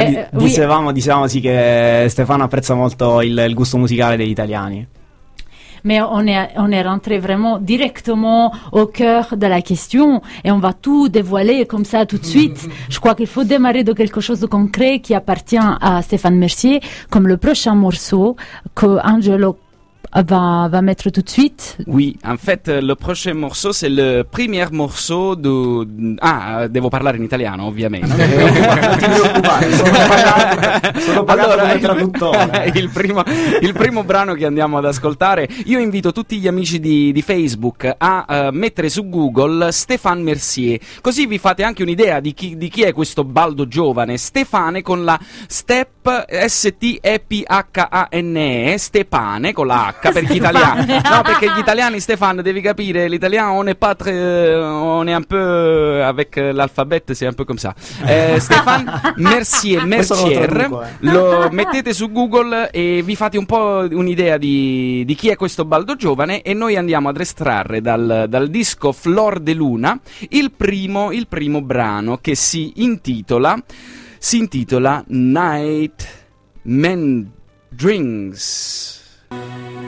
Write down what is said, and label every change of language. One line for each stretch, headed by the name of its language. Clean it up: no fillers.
Italian: Dicevamo sì che Stéphane apprezza molto il gusto musicale degli italiani.
French: Mais on est rentré vraiment directement au cœur de la question et on va tout dévoiler comme ça tout de suite. Je crois qu'il faut démarrer de quelque chose de concret qui appartient à Stéphane Mercier, comme le prochain morceau que Angelo va mettre tout de suite. Oui, en fait, le prochain morceau, c'est le premier morceau de...
Italian: Ah, devo parlare in italiano, ovviamente. Non ti preoccupare, sono parlato. Sono pagato allora, come traduttore. Il primo brano che andiamo ad ascoltare, io invito tutti gli amici di Facebook a mettere su Google Stéphane Mercier, così vi fate anche un'idea di chi è questo baldo giovane. Stéphane con la step, S-T-E-P-H-A-N-E, Stéphane con la H per Stéphane. Gli italiani. No, perché gli italiani, Stéphane, devi capire, l'italiano
French: on est pas très, on est un peu avec l'alphabet, c'est un peu comme ça.
Italian: Stéphane Mercier, lo mettete su Google e vi fate un po' un'idea di chi è questo baldo giovane, e noi andiamo ad estrarre dal disco Flor de Luna il primo brano che si intitola Night Men Drinks.